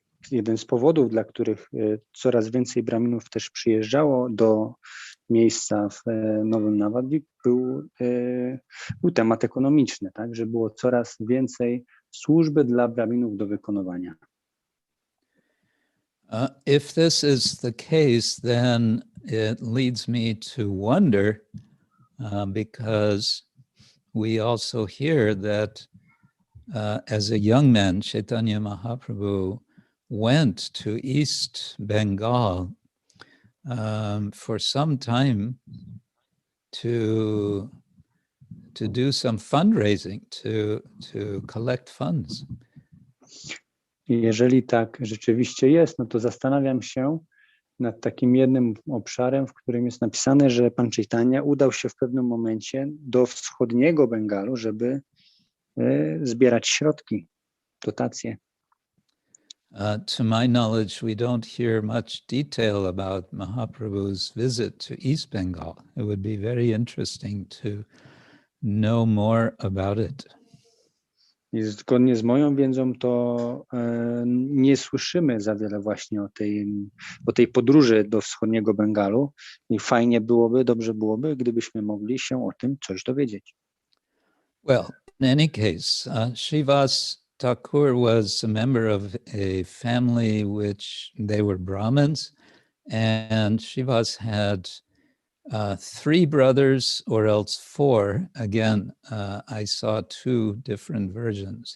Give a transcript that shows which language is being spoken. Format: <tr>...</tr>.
<pl>Jeden z powodów, dla których coraz więcej Brahminów też przyjeżdżało do miejsca w Nowym Nowodwip był temat ekonomiczny, tak, że było coraz więcej służby dla braminów do wykonywania.</pl> <en>If this is the case, then it leads me to wonder, because we also hear that as a young man, Chaitanya Mahaprabhu went to East Bengal for some time to do some fundraising, to collect funds.</en> <pl>Jeżeli tak rzeczywiście jest, no to zastanawiam się nad takim jednym obszarem, w którym jest napisane, że pan Chaitanya udał się w pewnym momencie do wschodniego Bengalu, żeby zbierać środki, dotacje.</pl> <en>To my knowledge, we don't hear much detail about Mahaprabhu's visit to East Bengal. It would be very interesting to know more about it.</en> <pl>I zgodnie z moją wiedzą to nie słyszymy za wiele właśnie o tej podróży do wschodniego Bengalu i fajnie byłoby, dobrze byłoby, gdybyśmy mogli się o tym coś dowiedzieć.</pl> <en>Well, in any case, Srivas Thakur was a member of a family which they were Brahmins, and Srivas had 3 brothers or else 4. Again, I saw 2 different versions.</en>